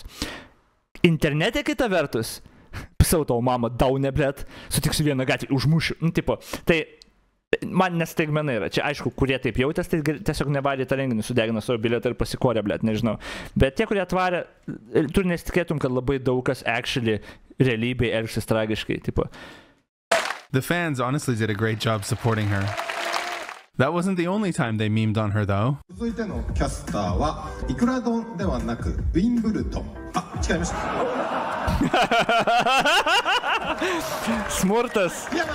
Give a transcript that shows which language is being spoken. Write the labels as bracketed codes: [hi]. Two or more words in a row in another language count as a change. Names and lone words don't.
[lt] Internete kita vertus, pisau tavo mamą, daunė, blėt, sutiksiu vieną gatvį, užmušiu, tipo, tai man nestaigmena yra. Čia aišku, kurie taip jautės, tai tiesiog nevarė tą renginį, sudegino savo bilietą ir pasikorė, blėt, nežinau. Bet tie, kurie atvarė, tu nesitikėtum, kad labai daug kas actually realybėje elgsis tragiškai, tipo. [en] The fans honestly did a great job supporting her. That wasn't the only time they memed on her, though. [lt] Smurtas.